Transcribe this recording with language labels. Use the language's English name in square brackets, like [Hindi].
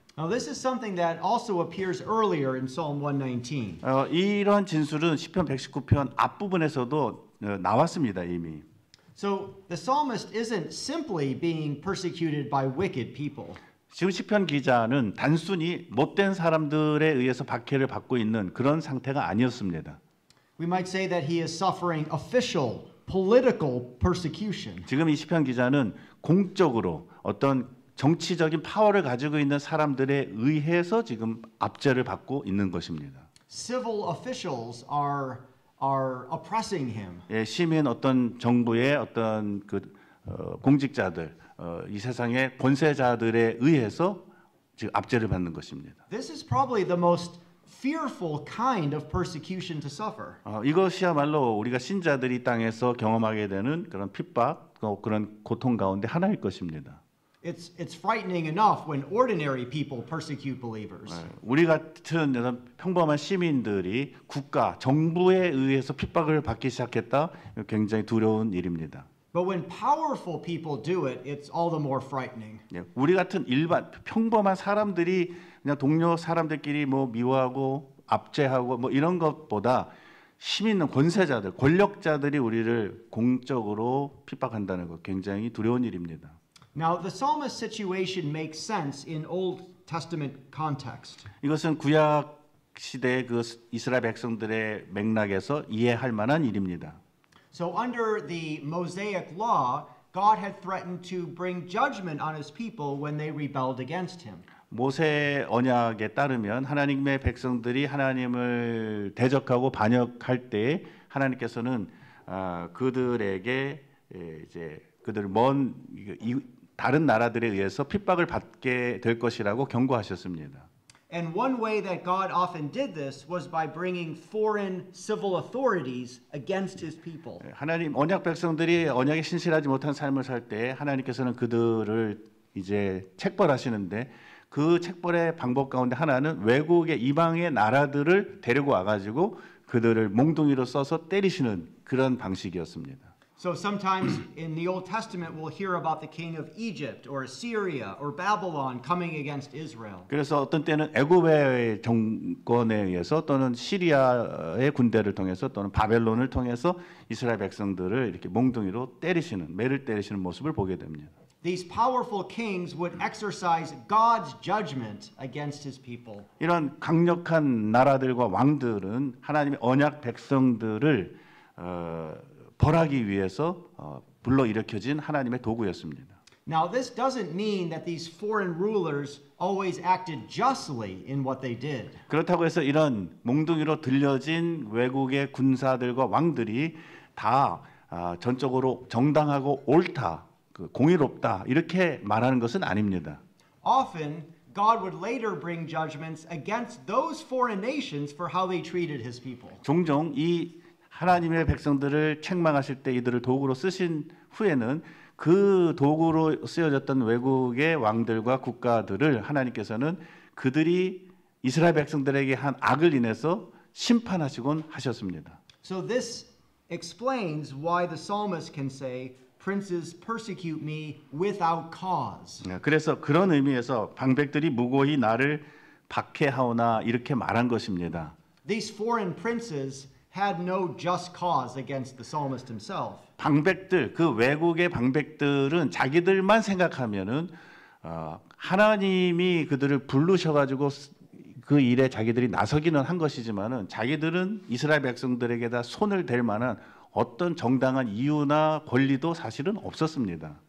[English] Now, this is something that also appears earlier in Psalm 119. [Korean] 이런 진술은 시편 119편 앞부분에서도 나왔습니다 이미. [English] So, the psalmist isn't simply being persecuted by wicked people. [Korean] 지금 시편 기자는 단순히 못된 사람들에 의해서 박해를 받고 있는 그런 상태가 아니었습니다. [English] We might say that he is suffering official, political persecution. [Korean] 지금 이 시편 기자는 공적으로 어떤 정치적인 파워를 가지고 있는 사람들에 의해서 지금 압제를 받고 있는 것입니다. [English] Civil officials are oppressing him. [Korean] 예, 시민 어떤 정부의 어떤 공직자들, 이 세상의 권세자들에 의해서 지금 압제를 받는 것입니다. [English] This is probably the most fearful kind of persecution to suffer. [Korean] 이것이야말로 우리가 신자들이 땅에서 경험하게 되는 그런 핍박, 그런 고통 가운데 하나일 것입니다. [English] It's frightening enough when ordinary people persecute believers. [Korean] 우리 같은 평범한 시민들이 국가, 정부에 의해서 핍박을 받기 시작했다. 굉장히 두려운 일입니다. [English] But when powerful people do it, it's all the more frightening. [Korean] 우리 같은 일반 평범한 사람들이 그냥 동료 사람들끼리 뭐 미워하고 압제하고 뭐 이런 것보다 힘 있는 권세자들, 권력자들이 우리를 공적으로 핍박한다는 것 굉장히 두려운 일입니다. [English] Now, the psalmist's situation makes sense in Old Testament context. [Korean] 이것은 구약 시대의 그 이스라엘 백성들의 맥락에서 이해할 만한 일입니다. [English] So under the Mosaic law, God had threatened to bring judgment on his people when they rebelled against him. [Korean] 모세 언약에 따르면 하나님의 백성들이 하나님을 대적하고 반역할 때 하나님께서는 그들에게 이제 그들 먼 다른 나라들에 의해서 핍박을 받게 될 것이라고 경고하셨습니다. [English] And one way that God often did this was by bringing foreign civil authorities against his people. [Korean] 하나님 언약 백성들이 언약에 신실하지 못한 삶을 살 때 하나님께서는 그들을 이제 책벌하시는데 그 책벌의 방법 가운데 하나는 외국의 이방의 나라들을 데리고 와가지고 그들을 몽둥이로 써서 때리시는 그런 방식이었습니다. [English] So sometimes in the Old Testament we'll hear about the king of Egypt or Assyria or Babylon coming against Israel. [Korean] 그래서 어떤 때는 애굽의 정권에 의해서 또는 시리아의 군대를 통해서 또는 바벨론을 통해서 이스라엘 백성들을 이렇게 몽둥이로 때리시는 매를 때리시는 모습을 보게 됩니다. [English] These powerful kings would exercise God's judgment against his people. [Korean] 이런 강력한 나라들과 왕들은 하나님의 언약 백성들을 벌하기 위해서 불러일으켜진 하나님의 도구였습니다. [English] Now this doesn't mean that these foreign rulers always acted justly in what they did. [Korean] 그렇다고 해서 이런 몽둥이로 들려진 외국의 군사들과 왕들이 다 전적으로 정당하고 옳다, 공의롭다 이렇게 말하는 것은 아닙니다. [English] Often God would later bring judgments against those foreign nations for how they treated his people. [Korean] 종종 이 하나님의 백성들을 책망하실 때 이들을 도구로 쓰신 후에는 그 도구로 쓰여졌던 외국의 왕들과 국가들을 하나님께서는 그들이 이스라엘 백성들에게 한 악을 인해서 심판하시곤 하셨습니다. [English] So this explains why the psalmist can say, "Princes persecute me without cause." [Korean] 그래서 그런 의미에서 방백들이 무고히 나를 박해하오나 이렇게 말한 것입니다. [English] These foreign princes had no just cause against the psalmist himself. [Korean] 방백들, 그 외국의 방백들은 자기들만 생각하면은 하나님이 그들을 부르셔가지고 그 일에 자기들이 나서기는 한 것이지만은 자기들은 이스라엘 백성들에게다 손을 댈 만한 어떤 정당한 이유나 권리도 사실은 없었습니다.